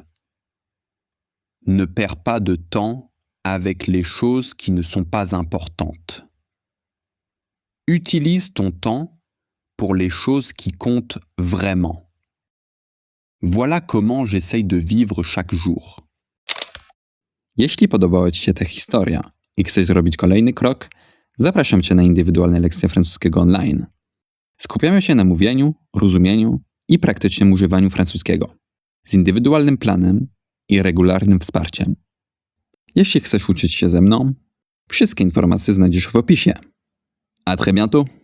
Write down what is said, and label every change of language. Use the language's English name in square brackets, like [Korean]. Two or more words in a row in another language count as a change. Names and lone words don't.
[French] Ne perds pas de temps avec les choses qui ne sont pas importantes. Utilise ton temps pour les choses qui comptent vraiment. Voilà comment j'essaye de vivre chaque jour. [Polish] Jeśli podobała Ci się ta historia i chcesz zrobić kolejny krok, zapraszam Cię na indywidualne lekcje francuskiego online. Skupiamy się na mówieniu, rozumieniu i praktycznym używaniu francuskiego, z indywidualnym planem i regularnym wsparciem. Jeśli chcesz uczyć się ze mną, wszystkie informacje znajdziesz w opisie. [French] A très bientôt!